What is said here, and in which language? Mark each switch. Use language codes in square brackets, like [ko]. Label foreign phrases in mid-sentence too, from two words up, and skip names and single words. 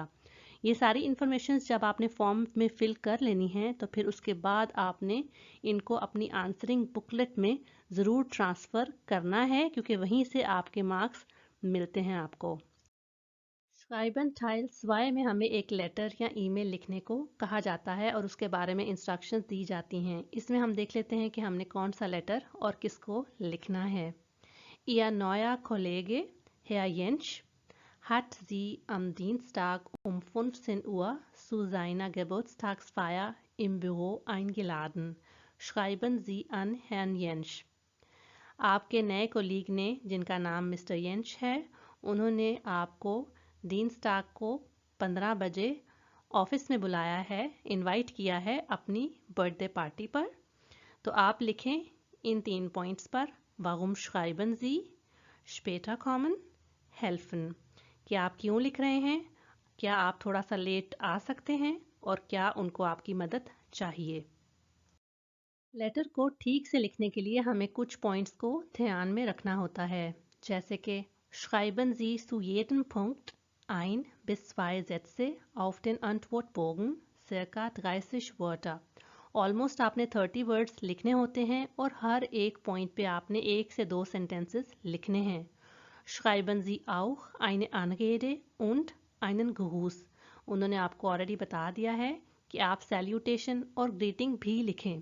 [hi] ये सारी इन्फॉर्मेशन जब आपने फॉर्म में फिल कर लेनी है तो फिर उसके बाद आपने इनको अपनी [en] answering booklet [hi] में ज़रूर ट्रांसफ़र करना है क्योंकि वहीं से आपके मार्क्स मिलते हैं आपको। [de] Schreiben Teil 2 [hi] में हमें एक लेटर या ईमेल लिखने को कहा जाता है और उसके बारे में इंस्ट्रक्शंस दी जाती हैं। इसमें हम देख लेते हैं कि हमने कौन सा लेटर और किसको लिखना है। [de] Ihr neuer Kollege, Herr Jentsch, hat Sie am Dienstag um 15 Uhr zu seiner Geburtstagsfeier im Büro eingeladen. Schreiben Sie an Herrn Jentsch. [hi] आपके नए कोलीग ने, जिनका नाम मिस्टर येंश है, उन्होंने आपको dienstag को 15 बजे ऑफिस में बुलाया है, इनवाइट किया है अपनी [en] birthday party [hi] पर। तो आप लिखें इन 3 पॉइंट्स पर [de] warum schreiben Sie später kommen helfen, [hi] कि आप क्यों लिख रहे हैं, क्या आप थोड़ा सा लेट आ सकते हैं और क्या उनको आपकी मदद चाहिए। लेटर को ठीक से लिखने के लिए हमें कुछ पॉइंट्स को ध्यान में रखना होता है, जैसे कि [de] schreiben Sie zu jedem Punkt 1 bis 2 Sätze auf den Antwortbogen, circa 30 Wörter। [hi] ऑलमोस्ट आपने 30 वर्ड्स लिखने होते हैं और हर एक पॉइंट पे आपने 1 से 2 सेंटेंसेस लिखने हैं। [de] Schreiben Sie auch eine Anrede und einen Gruß। [hi] उन्होंने आपको ऑलरेडी बता दिया है कि आप सैल्यूटेशन और ग्रीटिंग भी लिखें।